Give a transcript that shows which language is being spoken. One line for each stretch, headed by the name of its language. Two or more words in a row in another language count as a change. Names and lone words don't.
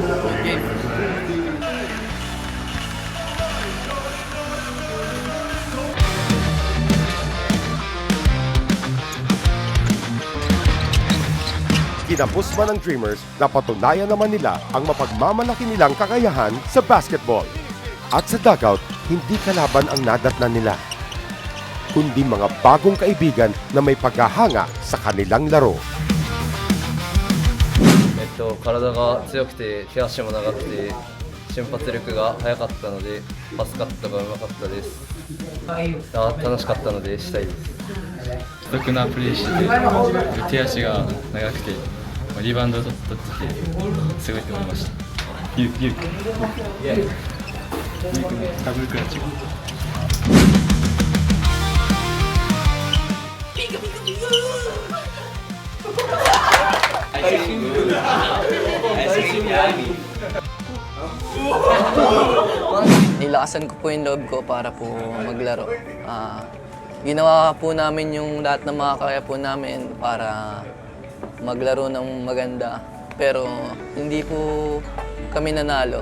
Filipino: Kinapos man ng Dreamers, napatunayan naman nila ang mapagmamalaki nilang kakayahan sa basketball. At sa dugout, hindi kalaban ang nadatnan nila, kundi mga bagong kaibigan na may paghahanga sa kanilang laro.
Japanese: 体が強くて手足も長くて瞬発力が速かったのでパスカットがうまかったです。楽しかったのでしたいです。独特なプレーしてて手足が長くてリバウンドを取っててすごいと思いました。ユウ君ダブルクラッチ。ピカピカピカ。
Filipino: nilakasan ko po yung loob ko para po maglaro. Ginawa po namin yung lahat ng mga kaya po namin para maglaro ng maganda. Pero hindi po kami nanalo.